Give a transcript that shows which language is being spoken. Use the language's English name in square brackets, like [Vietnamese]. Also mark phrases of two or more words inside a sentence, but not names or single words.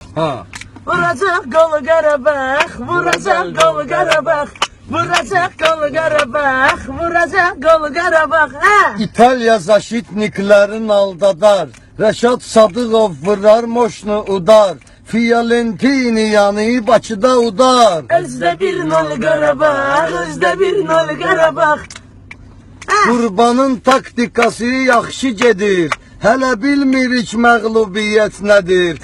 [Azerbaijani] Ha. Vuracak golu Qarabağ, vuracak golu Qarabağ. Vuracak golu Qarabağ, vuracak golu Qarabağ. Ha! İtalya zaşitniklerin aldadar. Reşat Sadıqov vurar [Russian] мощный удар. [Azerbaijani] Fiyalentini yanı Bakıda udar. Özdə bir nol Qarabağ, özdə bir nol Qarabağ. Qurbanın taktikası yaxşı gedir. Hələ bilmirik məğlubiyyət nədir.